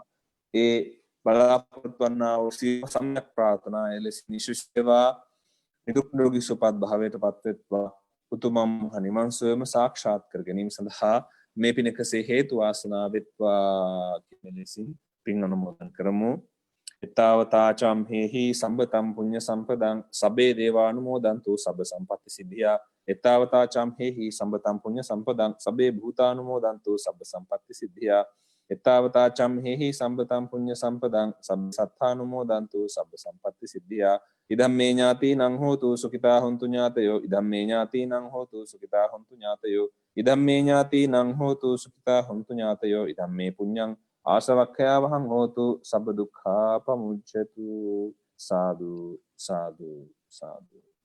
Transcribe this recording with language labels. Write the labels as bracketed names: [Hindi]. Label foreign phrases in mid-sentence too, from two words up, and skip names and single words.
[Sinhala] ඒ බලාපොරොත්තු වන්නා වූ සම්‍යක් ප්‍රාර්ථනා එලෙස නිශ්චිතවා නිදුක් නිරෝගී සුවපත් භාවයට පත්වෙත්වා. උතුම් නිවන් සුවයම සාක්ෂාත් කර ගැනීම සඳහා මේ පින එකසේ හේතු වාසනා වෙත්වා කියන ලෙසින් පින් අනුමෝදන් කරමු. [Pali] ඊතාවතාචම් හේහි සම්බතම් පුඤ්ඤ සම්පදං සබ්බේ දේවානුමෝදන්තු සබ්බ සම්පත්ති සිද්ධියා එත්තාවතා චම්හෙහි සම්පතම් පුඤ්ඤ සම්පදං සබ්බේ භූතානුමෝදන්තු සබ්බ සම්පatti සිද්ධියා එත්තාවතා චම්හෙහි සම්පතම් පුඤ්ඤ සම්පදං සබ්බ සත්තානුමෝදන්තු සබ්බ සම්පatti සිද්ධියා ඉදම්මේ ඥාතිනං හෝතු සුඛිතා හොන්තු ඥාතයෝ ඉදම්මේ ඥාතිනං හෝතු සුඛිතා හොන්තු ඥාතයෝ ඉදම්මේ ඥාතිනං හෝතු සුඛිතා හොන්තු ඥාතයෝ ඉදම්මේ පුඤ්ඤං ආසවක්ඛයාවහං හෝතු සබ්බ දුක්ඛා පමුච්ඡතු සාදු සාදු සාදු